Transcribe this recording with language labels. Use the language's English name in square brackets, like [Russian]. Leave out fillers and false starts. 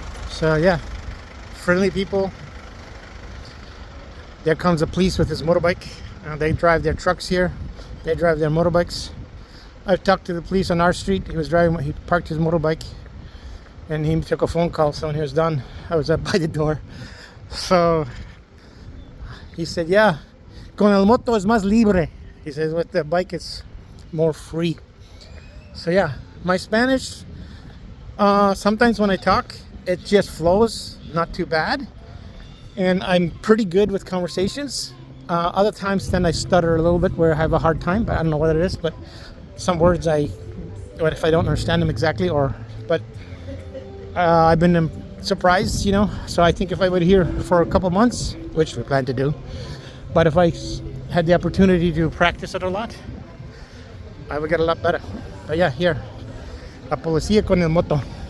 [English] So yeah, friendly people. There comes a police with his motorbike. They drive their trucks here. They drive their motorbikes. I've talked to the police on our street. He parked his motorbike, and he took a phone call. So when he was done, I was up by the door. So he said, yeah, [Spanish] con el moto es más libre. [English] He says, with the bike it's more free. So yeah, my Spanish, sometimes when I talk, it just flows, not too bad. And I'm pretty good with conversations. Other times then I stutter a little bit where I have a hard time, but I don't know what it is. But some words what if I don't understand them exactly, but I've been surprised, So I think if I were here for a couple months, which we plan to do, but if I had the opportunity to practice it a lot, I would get a lot better. But yeah, here, [Spanish] la policía con el moto.